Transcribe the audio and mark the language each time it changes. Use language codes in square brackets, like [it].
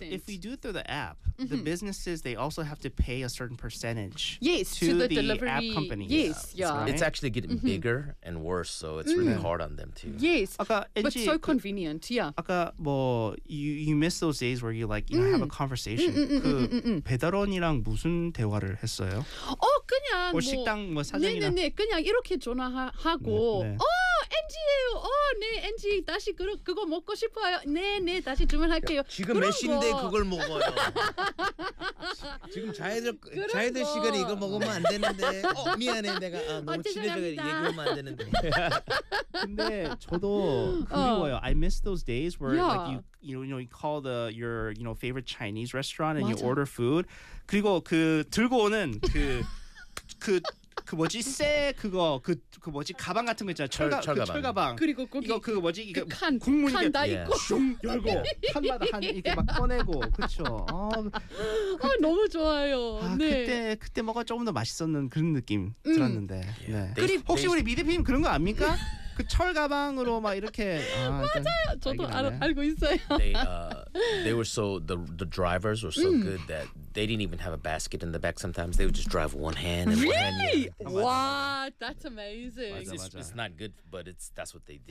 [en] If we do it through the app, the businesses, they also have to pay a certain percentage to the delivery app company. Yes. Yeah. Right? It's actually getting bigger and worse. So it's really hard on them. Too. Yes, but so convenient. Yeah. [ko] 아까 뭐 [en] you miss those days where you like you know, have a conversation. [ko] 배달원이랑 무슨 대화를 했어요? 그냥 뭐 식당 뭐 사장이랑 네네네 그냥 이렇게 전화하고 NG예요. 네 NG 다시 그거 먹고 싶어요. 네네 다시 주문할게요. 야, 지금 몇 시인데 그걸 먹어요. 지금 자야 될 시간에 이걸 먹으면 안 되는데. 미안해 내가 너무 친해져서 얘기하면 안 되는데. 근데 저도 그리워요. [en] I miss those days where like you know you call your you know favorite Chinese restaurant and you order food. [ko] 그리고 그 들고 오는 그 뭐지 새 그거 그 뭐지 가방 같은 거 있잖아 철가방 그리고 거기 이거 그 뭐지 이거 그 국물이 다 있고 슝 열고 칸마다 한 이렇게 막 꺼내고 그쵸 아 너무 좋아요 네 그때 뭐가 조금 더 맛있었는 그런 느낌 들었는데 네 그리고 혹시 우리 미드피님 그런 거 압니까 그 철가방으로 막 이렇게 맞아요 저도 알고 있어요 [en] they were so the drivers were so good that they didn't even have a basket in the back sometimes they would just drive one hand and really? One hand really wow that's amazing it's not good but that's what they did